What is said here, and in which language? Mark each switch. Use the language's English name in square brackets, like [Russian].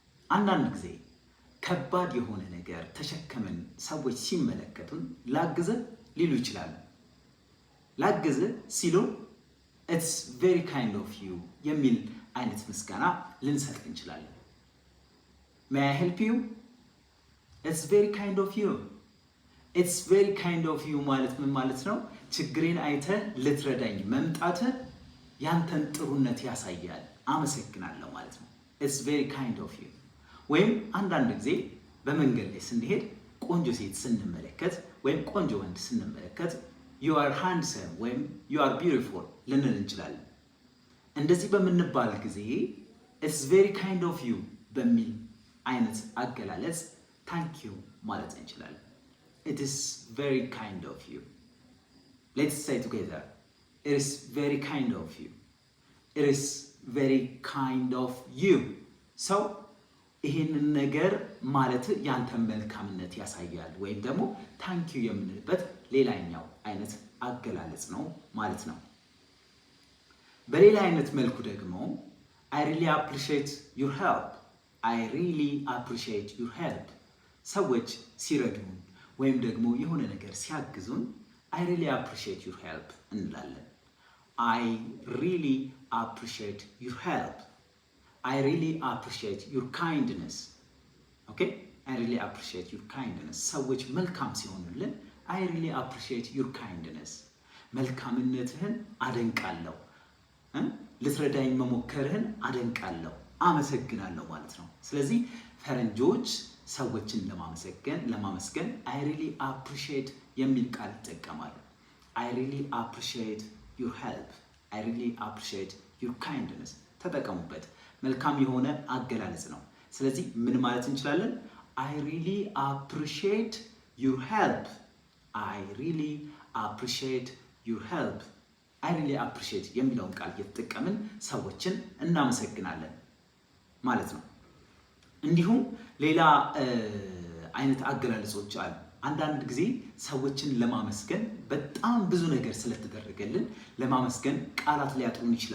[Amharic] አንዳንድ ጊዜ ከባድ የሆነ ነገር ተሸክመን ሰዎች ሲመለከቱን ላግዝህ ሊሉ ይችላሉ። ላግዝህ ሲሉ [English] ኢትስ ቬሪ ካይንድ ኦፍ ዩ [Amharic] የሚል አይነት ምስጋና ልንሰጥ እንችላለን። [English] May I help you? It's very kind of you. It's very kind of you [Amharic] ማለት ምን ማለት ነው? ችግሬን አይተህ ልትረዳኝ መምጣትህ ያንተን ጥሩነት ያሳያል፣ አመሰግናለሁ ማለት ነው። [English] It's very kind of you። [Amharic] ወይም አንዳንድ ጊዜ በመንገድ ላይ ስንሄድ ቆንጆ ሴት ስንመለከት ወይም ቆንጆ ወንድ ስንመለከት [English] you are handsome [Amharic] ወይም [English] you are beautiful [Amharic] ልንል እንችላለን። እንደዚህ በምንባል ጊዜ [English] it's very kind of you [Amharic] በሚል አይነት አገላለጽ ታንኪዩ ማለት እንችላለን። [English] It is very kind of you. Let's say together. It is very kind of you. It is very kind of you. [Amharic] So ይህንን ነገር ማለት ያንተን መልካምነት ያሳያል ወይም ደግሞ ታንኪዩ የምንልበት ሌላኛው አይነት አገላለጽ ነው ማለት ነው። በሌላ አይነት መልኩ ደግሞ [English] I really appreciate your help. I really appreciate your help. [Amharic] ሰዎች ሲረዱን ወይም ደግሞ የሆነ ነገር ሲያግዙን [English] I really appreciate your help [Amharic] እንላለን። [English] I really appreciate your help. I really appreciate your kindness. Okay? I really appreciate your kindness. [Amharic] ሰዎች መልካም ሲሆኑልን [English] I really appreciate your kindness. [Amharic] መልካምነትህን አደንቃለሁ፣ ልትረዳኝ መሞከርህን አደንቃለሁ፣ አመሰግናለሁ ማለት ነው። ስለዚህ ፈረንጆች ሰዎችን ለማመስገን [English] I really appreciate [Amharic] የሚል ቃል ይጠቀማሉ። [English] I really appreciate your help. I really appreciate your kindness [Amharic] ተጠቀሙበት። መልካም የሆነ አገላለጽ ነው። ስለዚህ ምን ማለት እንችላለን? [English] I really appreciate your help. I really appreciate your help. I really appreciate [Amharic] የሚለውን ቃል እየተጠቀምን ሰዎችን እናመሰግናለን ማለት ነው። እንዲሁም ሌላ አይነት አገላለጾች አሉ። አንዳንድ ጊዜ ሰዎችን ለማመስገን በጣም ብዙ ነገር ስለተደረገልን ለማመስገን ቃላት ሊያጥሩን